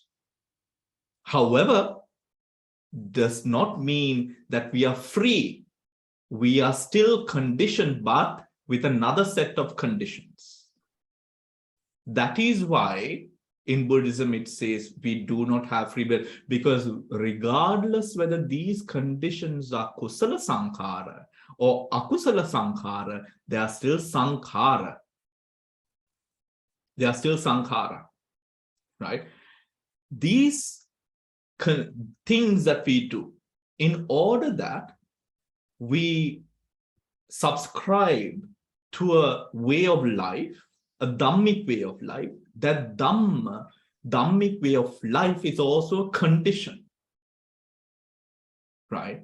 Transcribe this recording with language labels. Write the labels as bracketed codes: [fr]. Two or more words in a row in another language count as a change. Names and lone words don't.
[en] However, does not mean that we are free. We are still conditioned, but with another set of conditions. That is why in Buddhism it says we do not have free will, because regardless whether these conditions are [pi] kusala saṅkhāra [en] or [pi] akusala saṅkhāra, [en] they are still saṅkhāra. They are still saṅkhāra, right? These things that we do, in order that we subscribe to a way of life, a Dhammic way of life, that Dhammic way of life is also a condition, right?